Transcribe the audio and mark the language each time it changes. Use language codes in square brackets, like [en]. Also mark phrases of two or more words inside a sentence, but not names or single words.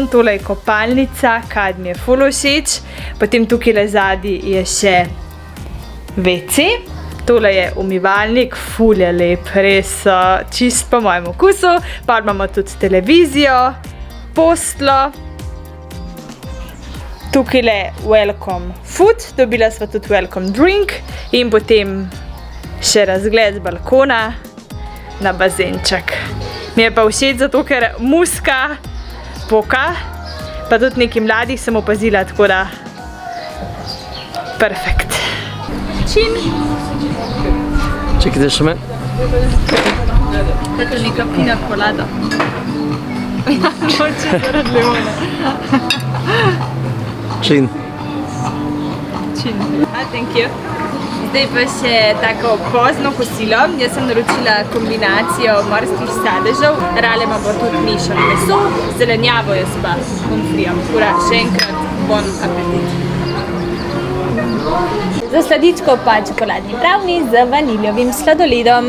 [sl] Tole je kopalnica, kad mi je ful všeč. Potem tukaj zadaj je še WC. Tole je umivalnik, ful je lep, res čist po mojem okusu. Pa imamo tudi televizijo, postlo. Tukaj je [en] welcome food, [sl] dobila sva tudi [en] welcome drink [sl] in potem še razgled z balkona na bazenček. Mi je pa všeč zato, ker muska poka, pa tudi nekaj mladih sem opazila, tako da perfekt. Čin! Čekajte še me. To je neka pina kolada. Moče zaradi limona. Čin. Čin. [en] Thank you. [sl] Zdaj pa še tako pozno kosilo. Jaz sem naročila kombinacijo morskih sadežev. Rale imamo tudi mešano meso, zelenjavo jaz pa pomfrijam. Ura, še enkrat [fr] bon apetit. [sl] Za sladičko pa čokoladni brownie z vaniljovim sladoledom.